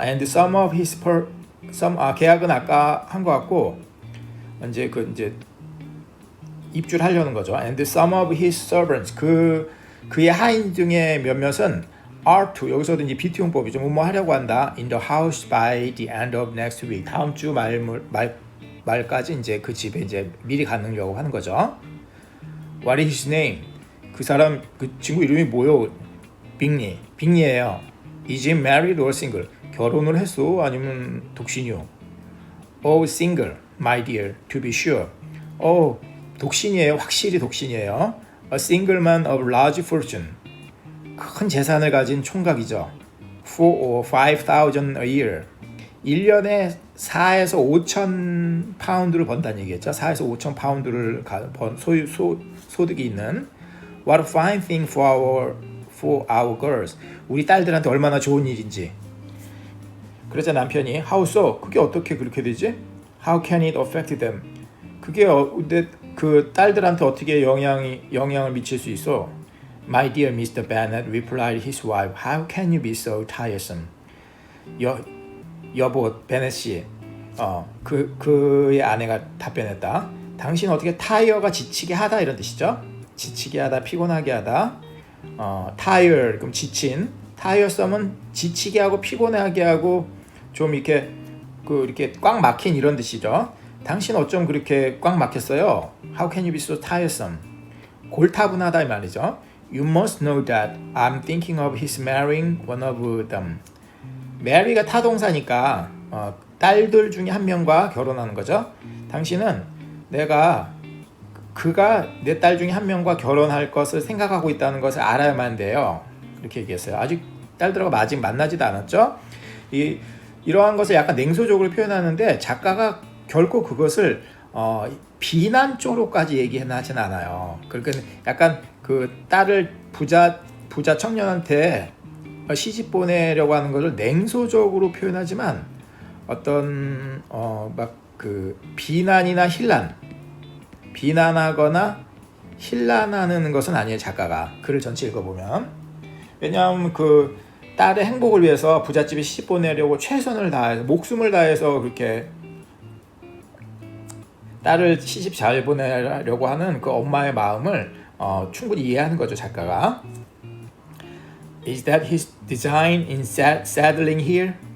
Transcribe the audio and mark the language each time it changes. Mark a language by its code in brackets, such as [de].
[en] And some of his [ko] 계약은 아까 한 것 같고 이제 입주하려는 거죠. [en] And some of his servants [ko] 그의 하인 중에 몇몇은 [en] are to [ko] 여기서도 이제 BT 용법이죠. 뭐 하려고 한다. [en] In the house by the end of next week [ko] 다음 주 말까지 이제 그 집에 이제 미리 가려고 하는 거죠. [en] What is his name? [ko] 그 사람 그 친구 이름이 뭐요? 빅리예요. [en] Is he married or single? [ko] 결혼을 했어? 아니면 독신이요? [en] Oh, single, my dear, to be sure. [ko] 독신이에요. 확실히 독신이에요. [en] A single man of large fortune. [ko] 큰 재산을 가진 총각이죠. [en] 4 or 5,000 a year. [ko] 1년에 4에서 5천 파운드를 번다는 얘기겠죠. 4에서 5천 파운드를 소득이 있는 [en] What a fine thing for our girls. [ko] 우리 딸들한테 얼마나 좋은 일인지. 그러자 남편이 [en] How so? [ko] 그게 어떻게 그렇게 되지? [en] How can it affect them? [ko] 그게 그 딸들한테 어떻게 영향을 미칠 수 있어? [en] My dear Mr. Bennet replied his wife, How can you be so tiresome? [ko] 여보 베넷 씨, 그의 아내가 답변했다. 당신 어떻게 타이어가 지치게 하다 이런 뜻이죠? 지치게 하다, 피곤하게 하다. tired 그럼 지친. tiresome은 지치게 하고 피곤하게 하고 좀 이렇게 이렇게 꽉 막힌 이런 뜻이죠. 당신 어쩜 그렇게 꽉 막혔어요? [en] How can you be so tiresome? [ko] 골타분하다 이 말이죠. [en] You must know that I'm thinking of his marrying one of them. [ko] mary가 타동사니까 딸들 중에 한 명과 결혼하는 거죠. 당신은 그가 내 딸 중에 한 명과 결혼할 것을 생각하고 있다는 것을 알아야만 돼요. 이렇게 얘기했어요. 아직 딸들하고 아직 만나지도 않았죠. 이러한 것을 약간 냉소적으로 표현하는데 작가가 결코 그것을 비난 쪽으로까지 얘기하진 않아요. 그러니까 약간 그 딸을 부자 청년한테 시집 보내려고 하는 것을 냉소적으로 표현하지만 어떤 막 그 비난이나 비난하거나 힐난하는 것은 아니에요. 작가가 글을 전체 읽어보면. 왜냐하면 그 딸의 행복을 위해서 부잣집에 시집 보내려고 최선을 다해서 목숨을 다해서 그렇게 딸을 시집 잘 보내려고 하는 그 엄마의 마음을 충분히 이해하는 거죠. 작가가. [en] Is that his design in settling here?